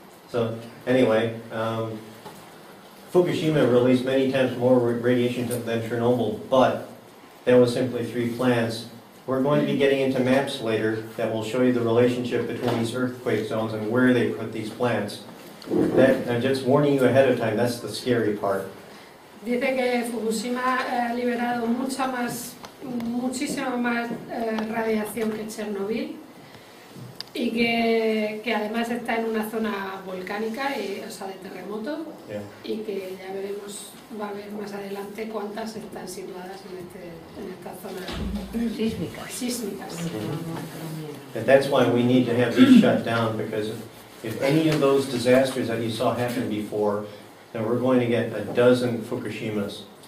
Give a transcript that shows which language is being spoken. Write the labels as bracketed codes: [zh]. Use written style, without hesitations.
[en] So, anyway, Fukushima released many times more radiation than Chernobyl, but that was simply 3 plants. We're going to be getting into maps later that will show you the relationship between these earthquake zones and where they put these plants. I'm just warning you ahead of time, that's the scary part. [es] Dice que Fukushima ha liberado muchísima más radiación que Chernobyl y que además está en una zona volcánica, o sea, de terremoto, y que ya veremos, va a ver más adelante cuántas están situadas en esta zona sísmicas. [en] And that's why we need to have these shut down, because if any of those disasters that you saw happen before, then we're going to get a dozen Fukushimas.